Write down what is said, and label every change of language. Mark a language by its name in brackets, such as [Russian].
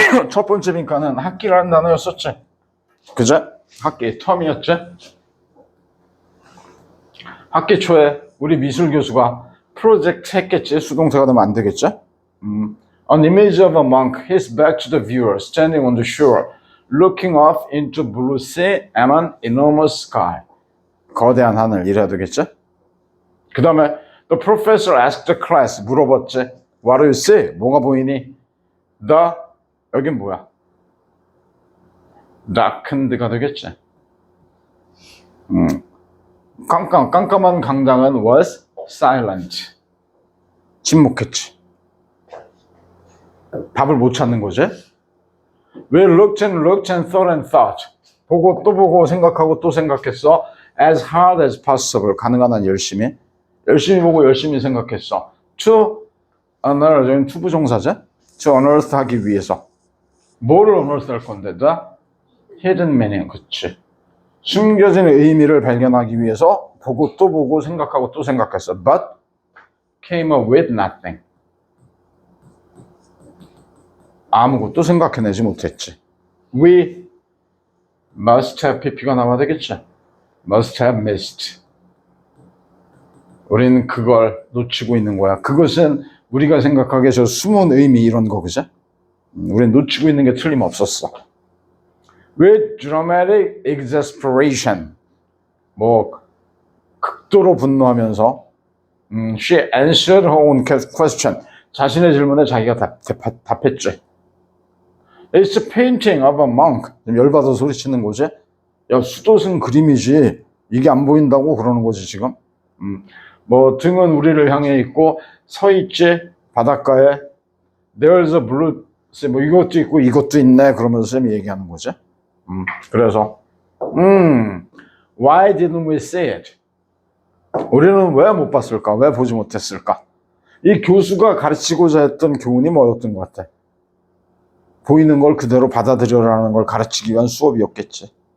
[Korean] 첫 번째 빈칸은 학기라는 단어였었지. 그제? 학기, 텀이었지. 학기 초에 우리 미술 교수가 프로젝트 했겠지. 수동태가 되면 안 되겠지. [English] An image of a monk, his back to the viewer, standing on the shore, looking off into blue sea and an enormous sky. [Korean] 거대한 하늘, 이래야 되겠지. 그 다음에 [English] the professor asked the class, [Korean] 물어봤지. [English] What do you see? [Korean] 뭐가 보이니? 여긴 뭐야? darkened가 되겠지. 깜깜한 강당은 [English] was silent. [Korean] 침묵했지. 답을 못 찾는 거지. [English] We looked and thought. [Korean] 보고 또 보고 생각하고 또 생각했어. [English] As hard as possible. [Korean] 가능한 한 열심히 보고 열심히 생각했어. [English] To unearth. [Korean] 여기는 투부정사제. [English] To unearth [Korean] 하기 위해서. 뭐를 unearth 할 건데? [English] The hidden meaning. [Korean] 그치. 숨겨진 의미를 발견하기 위해서 보고 또 보고 생각하고 또 생각했어. [English] But came up with nothing. [Korean] 아무것도 생각해내지 못했지. We must have pp가 나와야 되겠지. [English] Must have missed. [Korean] 우리는 그걸 놓치고 있는 거야. 그것은 우리가 생각하기에 저 숨은 의미 이런 거, 그죠? 우린 놓치고 있는 게 틀림없었어. [English] With dramatic exasperation. [Korean] 뭐 극도로 분노하면서 [English] she answered her own question. [Korean] 자신의 질문에 자기가 답했지. [English] It's a painting of a monk. [Korean] 열받아 소리치는 거지. 야, 수도승 그림이지. 이게 안 보인다고 그러는 거지 지금. 뭐 등은 우리를 향해 있고 서 있지 바닷가에. [English] There's a blue. [Korean] 뭐 이것도 있고 이것도 있네. 그러면서 쌤이 얘기하는 거지. 그래서 [English] Why didn't we see it? [Korean] 우리는 왜 못 봤을까? 왜 보지 못했을까? 이 교수가 가르치고자 했던 교훈이 뭐였던 것 같아? 보이는 걸 그대로 받아들여라는 걸 가르치기 위한 수업이었겠지.